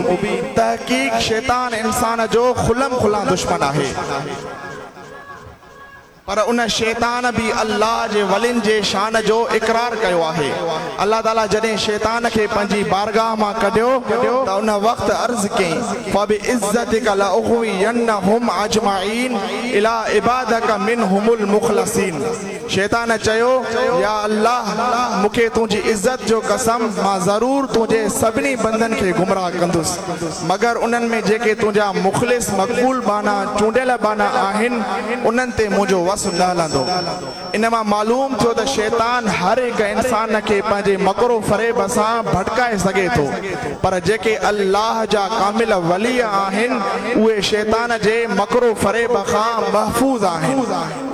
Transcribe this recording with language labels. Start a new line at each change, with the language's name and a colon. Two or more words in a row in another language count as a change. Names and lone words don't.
Sindhi: तहकीक शैतान इंसान जो खुलम खुला दुश्मन आहे। पर उन शैतान भी अल्लाह जे वलिन जे शान जो इकरार कयो आहे। अल्लाह ताला जॾहिं शैतान खे पंहिंजी बारगाह मां कढियो त उन वक़्तु अर्ज़ कयईं,
Arabic: فبعزتك لأغوينهم أجمعين إلا عبادك منهم المخلصين.
Sindhi: शैतान चयो, या अल्लाह मूंखे तुंहिंजी इज़्ज़त जो कसम, मां ज़रूर तुंहिंजे सभिनी बंदनि खे गुमराह कंदुसि मगर उन्हनि में जेके तुंहिंजा मुख़लिस मक़बूल बाना चूंडियल बाना आहिनि उन्हनि ते मुंहिंजो वस न हलंदो। इनमां मालूम थियो त शैतान हर हिकु इंसान खे पंहिंजे मकरो फरेब सां भटकाए सघे थो, पर जेके अल्लाह जा कामिल वली आहिनि उहे शैतान जे मकरो फरेब खां महफूज़ आहिनि।